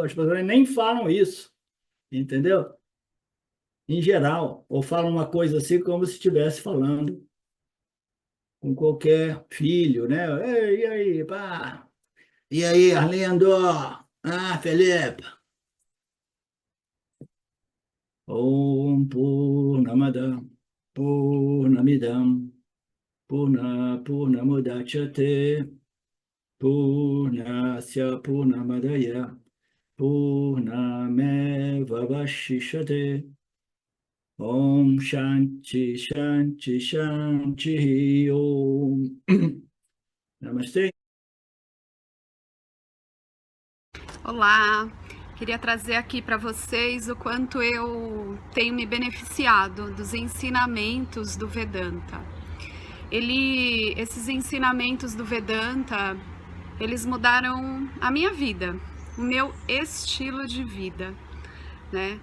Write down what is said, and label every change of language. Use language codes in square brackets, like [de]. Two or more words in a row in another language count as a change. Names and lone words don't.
[pt] As pessoas nem falam isso, entendeu? Em geral, ou falam uma coisa assim como se estivesse falando com qualquer filho, né? Ei, e aí, pá? E aí, Arlindo? Ah, Felipe? [sa] ॐ पूर्णमदः पूर्णमिदं पूर्णमुदच्यते पूर्णस्य पूर्णमादाय पूर्णमेव अवशिष्यते ॐ शान्तिः शान्तिः शान्तिः ॐ. [pt] Namastê. Olá, queria trazer aqui para vocês o quanto eu tenho me beneficiado dos ensinamentos do Vedanta. Esses ensinamentos do Vedanta, eles mudaram a minha vida, o meu estilo de vida, né?